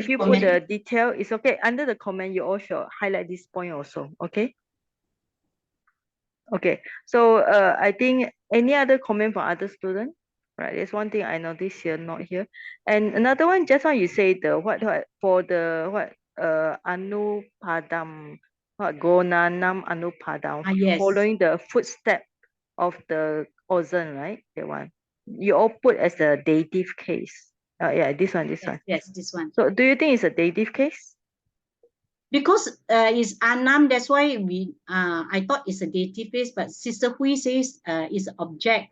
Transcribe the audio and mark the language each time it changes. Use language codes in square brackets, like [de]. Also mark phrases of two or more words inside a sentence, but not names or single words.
[en] if you put the detail, it's okay. Under the comment, you also highlight this point also. Okay. Okay. So I think any other comment from other students? Right. There's one thing I noticed here, not here. And another one, just now you say the what for the what anupadam. [pi] Gonanam Anupadam, [en] Yes. following the footstep of the ozen, right? That one. You all put as a dative case. Yeah, this one. Yes, this one. So do you think it's a dative case? Because it's Anam, that's why I thought it's a dative case, but Sister Hui says it's object.